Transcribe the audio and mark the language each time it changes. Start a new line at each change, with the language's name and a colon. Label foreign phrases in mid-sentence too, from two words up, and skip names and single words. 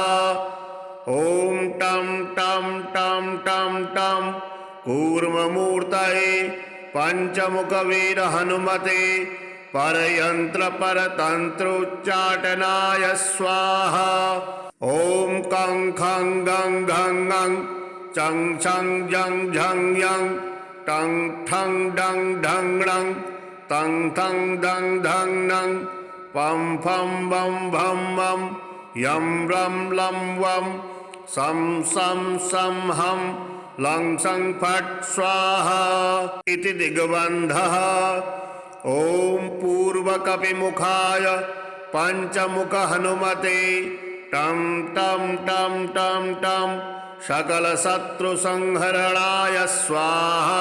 Sanskrit: ॐ टं टं टं टं टं कूर्ममूर्तये पंचमुखवीर हनुमते परयंत्र परतंत्रोच्चाटनाय स्वाहा। ॐ कं खं गं घं ngं चं छं जं झं यं टं ठं डं ढं णं तं थं दं धं नं पं फं बं भं मं यं रं लं वं सं सं सं हं लं सं फट् स्वाहा इति दिग्बन्धः। ॐ पूर्वकपिमुखाय पंचमुख हनुमते टं टं टं टं टं सकलशत्रुसंहरणाय स्वाहा।